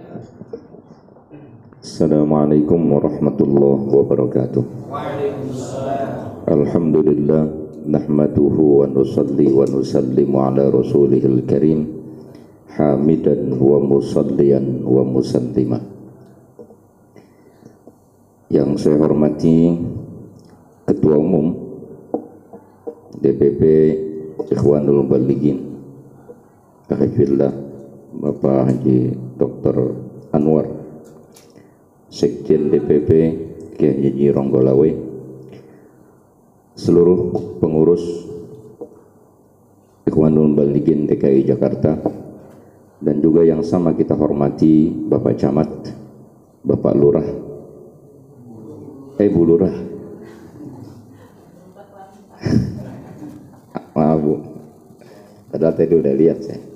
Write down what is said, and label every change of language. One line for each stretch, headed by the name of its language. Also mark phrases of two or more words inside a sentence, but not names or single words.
Arabic: السلام عليكم ورحمة الله وبركاته. الحمد لله نحمده ونصلي ونسلم على رسوله الكريم حامدا ومصليا ومسلما.
Indonesian: Yang saya hormati Ketua Umum DPP Ikhwanul Muballighin Hafizillah Bapak Haji Dr. Anwar, Sekjen DPP Kiai Haji Ronggolawe, seluruh pengurus Ikhwanul Muballighin DKI Jakarta, dan juga yang sama kita hormati Bapak Camat, Bapak Lurah, Bu Lurah, maaf Bu, padahal tadi udah lihat saya,